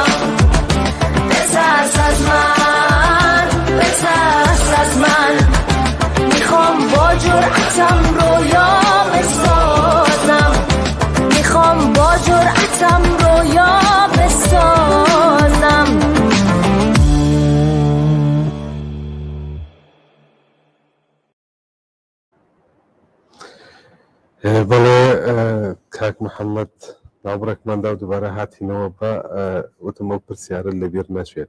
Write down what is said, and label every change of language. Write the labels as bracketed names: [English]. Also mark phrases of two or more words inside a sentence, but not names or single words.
[Persian] به ترس از من، به ترس از من میخوام با جرأتم رویا بسازم. میخوام با جرأتم رویا بسازم. [Central Kurdish] بەڵێ کاک محەممەد ناوبڕێکماندا و دووبارە هاتینەوە بە وتمە پرسیارە لەبیر نەچێت.